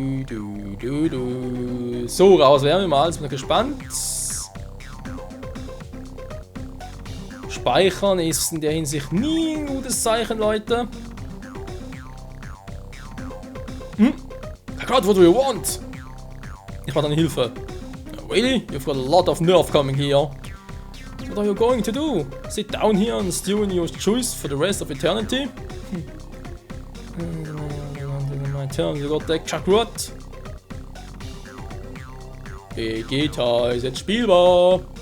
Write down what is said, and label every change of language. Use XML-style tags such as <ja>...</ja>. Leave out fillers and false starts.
<de>Du. So, raus wären wir mal. Jetzt bin ich gespannt. Speichern ist in der Hinsicht nie ein gutes Zeichen, Leute.</de> <en>I got what you want.</en> <de>Ich brauche deine Hilfe.</de> <en>Really? You've got a lot of nerve coming here. What are you going to do? Sit down here and stew in your juice for the rest of eternity? My turn, you got that Chakrut.</en> <de>Vegeta ist jetzt spielbar.</de>